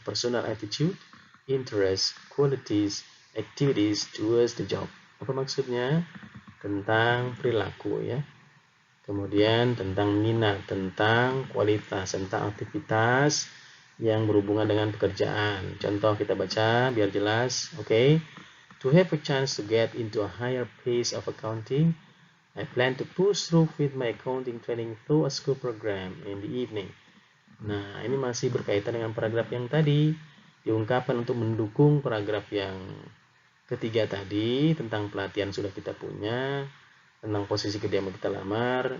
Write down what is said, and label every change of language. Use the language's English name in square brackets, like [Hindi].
[English] Personal attitude, interest, qualities, activities towards the job. [Indonesian] Apa maksudnya? Tentang perilaku ya. Kemudian tentang minat, tentang kualitas, tentang aktivitas yang berhubungan dengan pekerjaan. Contoh kita baca biar jelas. Oke. [English] To have a chance to get into a higher pace of accounting, I plan to push through with my accounting training through a school program in the evening. [Indonesian] Nah, ini masih berkaitan dengan paragraf yang tadi. Diungkapkan untuk mendukung paragraf yang ketiga tadi tentang pelatihan sudah kita punya, tentang posisi kerja yang kita lamar.